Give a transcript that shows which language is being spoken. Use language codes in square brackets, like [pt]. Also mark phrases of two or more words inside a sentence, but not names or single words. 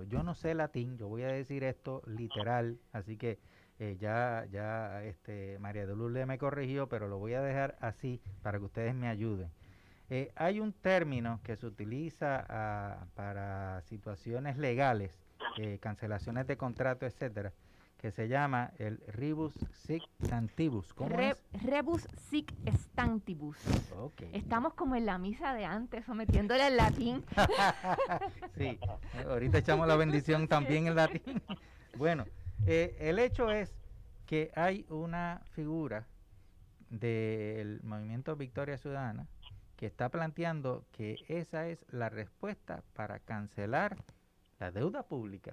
[es] Yo no sé latín, yo voy a decir esto literal, así que María de Lourdes me corrigió, pero lo voy a dejar así para que ustedes me ayuden. Hay un término que se utiliza para situaciones legales, cancelaciones de contrato, etcétera, que se llama el [la] rebus sic stantibus. [es] ¿Cómo es? [la] Rebus sic stantibus. [es] Okay. Estamos como en la misa de antes, sometiéndole al latín. Sí, ahorita echamos la bendición también en latín. Bueno, el hecho es que hay una figura del movimiento Victoria Ciudadana que está planteando que esa es la respuesta para cancelar la deuda pública.